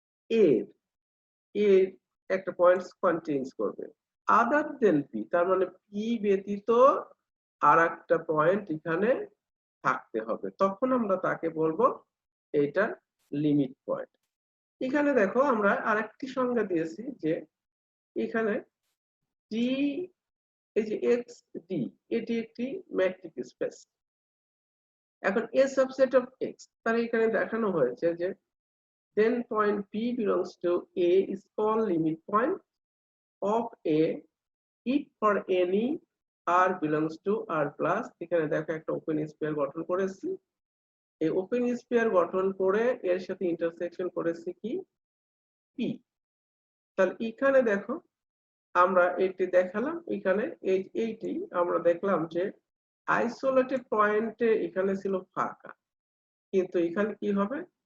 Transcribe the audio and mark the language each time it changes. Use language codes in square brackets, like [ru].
[bn] এর এর একটা পয়েন্ট কন্টেইনস করবে আদার দেন পি, তার মানে পি ব্যতীত আর একটা পয়েন্ট এখানে থাকতে হবে, তখন আমরা তাকে বলবো এটা লিমিট পয়েন্ট। এখানে দেখো আমরা আরেকটি সংজ্ঞা দিয়েছি যে এখানে ডি, এই যে এক্স ডি, এটি একটি ম্যাট্রিক স্পেস। এখন এ সাবসেট অফ এক্স, তার এখানে দেখানো হয়েছে যে [en] then point P belongs to A is called limit point of A if for any R belongs to R plus। [bn] এখানে দেখো একটা ওপেন স্ফিয়ার গঠন করেছি, এই ওপেন স্ফিয়ার গঠন করে এর সাথে ইন্টারসেকশন করেছি কি? P। তাহলে এখানে দেখো আমরা এটি দেখালাম, এখানে এইটি আমরা দেখলাম যে আইসোলেটেড পয়েন্টে এখানে ছিল ফাঁকা, কিন্তু এখানে কি হবে?